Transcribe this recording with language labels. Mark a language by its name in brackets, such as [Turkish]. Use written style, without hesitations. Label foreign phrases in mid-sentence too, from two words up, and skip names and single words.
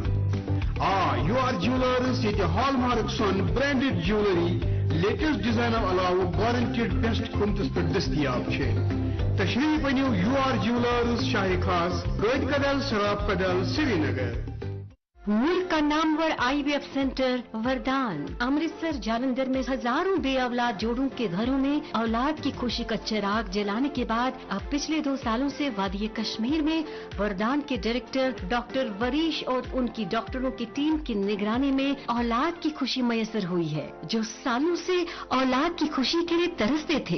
[Kashmiri] یو آر جیولرز یہ [English] hall mark [Kashmiri] سن [English] branded jewellery latest [Kashmiri] ڈیزائنو علاوہ [English] guaranteed best [Kashmiri] قیمتس پہ دستیاب تشریف انیو یو آر جیولرز شاہ خاص قائد کدل سراب کدل سری نگر [Urdu] ملک کا نامور آئی وی ایف سینٹر وردان امرتسر جالندھر میں ہزاروں بے اولاد جوڑوں کے گھروں میں اولاد کی خوشی کا چراغ جلانے کے بعد اب پچھلے 2 سالوں سے وادی کشمیر میں وردان کے ڈائریکٹر ڈاکٹر وریش اور ان کی ڈاکٹروں کی ٹیم کی نگرانی میں اولاد کی خوشی میسر ہوئی ہے جو سالوں سے اولاد کی خوشی کے لیے ترستے تھے.